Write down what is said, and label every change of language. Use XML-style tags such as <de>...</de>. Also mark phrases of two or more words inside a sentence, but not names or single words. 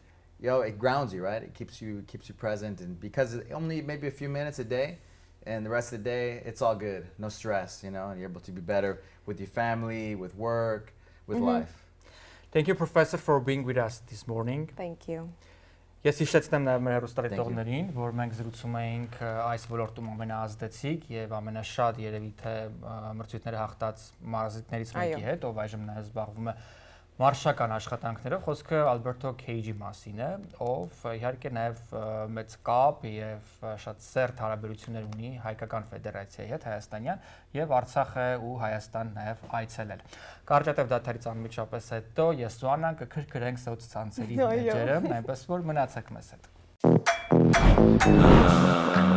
<en>It grounds you, right? It keeps you present, and because it's only maybe a few minutes a day, and the rest of the day, it's all good, no stress, and you're able to be better with your family, with work, with life. Thank you, Professor, for being with us this morning. Thank you.</en> <hy>Ես հիշեցնեմ նաև մեր հեռուստադիտողներին, որ մենք զրուցում էինք այս ոլորտում ամենաազդեցիկ եւ ամենաշատ երևի թե մրցույթները հաղթած մարզիկներից մեկի հետ, ով այժմ նաև զբաղվում է մարշական աշխատանքներով, խոսքը Alberto Cage-ի մասին է, ով իհարկե նաև մեծ կապ եւ շատ սերտ հարաբերություններ ունի հայկական ֆեդերացիայի հետ հայաստանյան եւ Արցախ է ու Հայաստան նաև այցելել։ Կարճատև դաթարից անմիջապես հետո ես ու Աննան կքրքրենք սոցցանցերի էջերը, այնպես որ մնացեք մեզ հետ։</hy>